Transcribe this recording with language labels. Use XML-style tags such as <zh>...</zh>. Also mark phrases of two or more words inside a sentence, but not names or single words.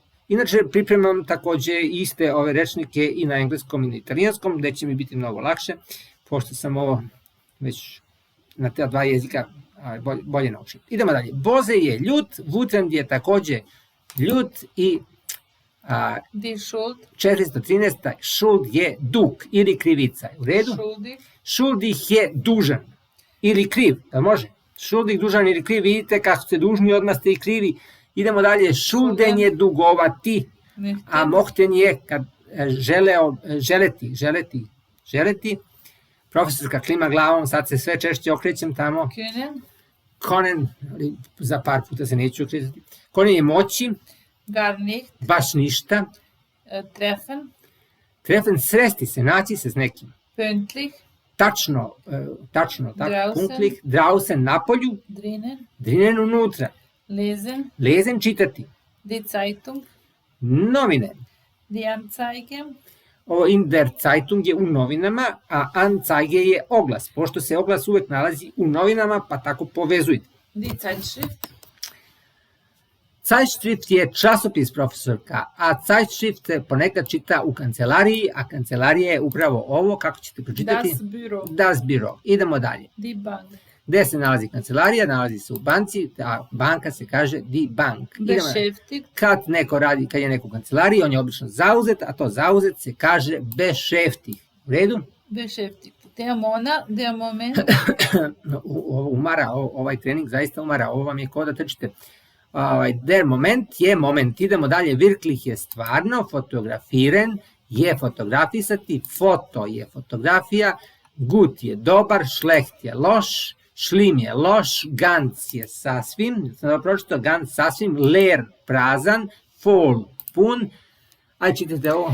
<sr>Inače, pripremam takođe iste ove rečnike i na engleskom i na italijanskom, gde će mi biti mnogo lakše, pošto sam ovo već na te dva jezika bolje naučio. Idemo dalje. Boze je ljut, Wutend je takođe ljut i</sr> <de>die Schuld,</de> <sr>413. Schuld je dug ili krivica. U redu? schuldig, Schuldig je dužan ili kriv, da može? Schuldig, dužan ili kriv, vidite kako ste dužni, odmah ste i krivi. Idemo dalje, schulden je dugovati, a mochten je kad želeti. Profesorka klima glavom, sad se sve češće okrećem tamo. Können, za par puta se neću okretati. Können je moći,</sr> <de>gar nicht,</de> <sr>baš ništa. treffen, Treffen, sresti se, naći se s nekim. pünktlich, Tačno, tako, Draußen. punktlich, draußen, napolju, drinnen, unutra. Lesen, čitati.</sr> <de>die Zeitung,</de> <sr>Novine.</sr> <de>die Anzeige, In der Zeitung</de> <sr>je u novinama, a Anzeige je oglas. Pošto se oglas uvek nalazi u novinama, pa tako povezujte.</sr> <de>die Zeitschrift,</de> <sr>Zeitschrift je časopis, profesorka, a Zeitschrift se ponekad čita u kancelariji, a kancelarija je upravo ovo, kako ćete pročitati?</sr> <de>Das Büro.</de> <sr>Idemo dalje.</sr> <de>die Bank,</de> <sr>Gde se nalazi kancelarija? Nalazi se u banci, a banka se kaže</sr> <de>die Bank.</de> <sr>beschäftigt, Kad neko radi, kad je neko u kancelariji, on je obično zauzet, a to zauzet se kaže beschäftigt. U redu?</sr> <de>beschäftigt, der Moment,</de> <sr>Umara, ovaj trening zaista umara, ovo vam je kao da trčite.</sr> <de>Der Moment</de> <sr>je moment, idemo dalje, wirklich je stvarno, fotografiren je fotografisati, foto je fotografija, gut je dobar, schlecht je loš, Schlimm je loš, ganz je sasvim, sam da pročitao ganz sasvim, leer prazan, voll pun, ajde čitajte ovo.</sr>